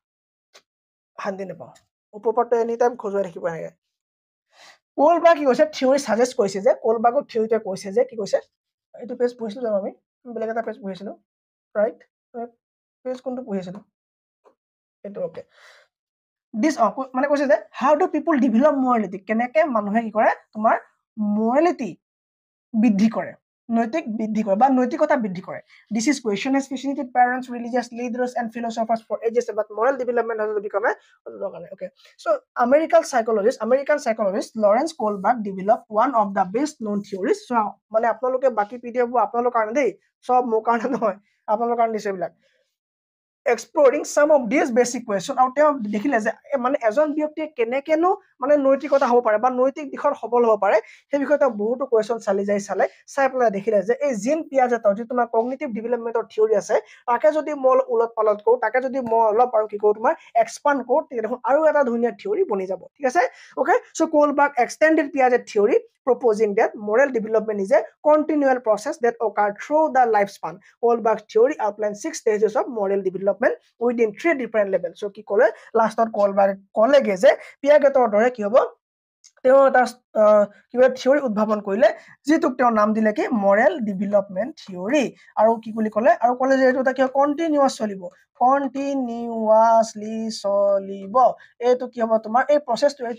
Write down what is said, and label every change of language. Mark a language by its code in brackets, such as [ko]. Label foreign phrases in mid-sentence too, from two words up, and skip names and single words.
[as] শান্তি নাপাওঁ ওপৰটো [en] any time [as] খজুৱাই থাকিব লাগে কোলবাৰ্গ কি কৈছে থিওৰি সাজেষ্ট কৰিছে যে কোলবাৰ্গৰ থিওৰিতে কৈছে যে কি কৈছে এইটো পেজ পঢ়িছিলো জানো আমি বেলেগ এটা পেজ পঢ়িছিলো [en] right page [as] কোনটো পঢ়িছিলো এইটো ওকে [en] দিস [as] মানে কৈছে যে [en] how do people develop morality [as] কেনেকে মানুহে কি কৰে তোমাৰ [en] মৰেলিটি [as] বৃদ্ধি কৰে নৈতিক বৃদ্ধি কৰে বা নৈতিকতা বৃদ্ধি কৰে [en] this is question has fascinated parents religious leaders and philosophers for ages but moral development has become a okay so American psychologist Lawrence Kohlberg developed one of the best known theories so [as] মানে আপোনালোকে বাকি পিডিএফ বোৰ আপোনালোকৰ কাৰণে দেই সব মোৰ কাৰণে নহয় আপোনালোকৰ কাৰণে দিছে বিলাক [en] exploring some of these basic questions [as] আৰু তেওঁ দেখিলে যে মানে এজন ব্যক্তিয়ে কেনেকেনো মানে নৈতিকতা হ'ব পাৰে বা নৈতিক দিশত সবল হ'ব পাৰে সেই বিষয়ে তেওঁ বহুতো কোৱেশ্চন চাই পেলাই দেখিলে যে এই জিন পিয়াজেটৰ যি তোমাৰ [en] cognitive development theory [as] আছে তাকে যদি মই উলট পালট কৰো তাকে যদি মই অলপ আৰু কি কৰো তোমাৰ এক্সপান্ড কৰো তেতিয়া দেখোন আৰু এটা ধুনীয়া থিওৰি বনি যাব ঠিক আছে [en] okay so Kohlberg extended Piaget theory proposing that moral development is a continual process that occurs through the lifespan. Kohlberg's theory outlines 6 stages of moral development within 3 different levels. [as] So কি ক'লে লাষ্টত কোলবাৰ্গ ক'লেগে যে পিয়াগেটৰ দৰে কি হ'ব তেওঁ এটা কিবা থিওৰি উদ্ভাৱন কৰিলে যিটোক তেওঁ নাম দিলে কি [en] moral development theory [as] আৰু কি বুলি ক'লে আৰু ক'লে যে এইটো এটা কি কন্টিনিউয়াস চলিব কন্টিনিউয়াসলি চলিব এইটো কি হ'ব তোমাৰ এই প্ৰসেসটো এইটো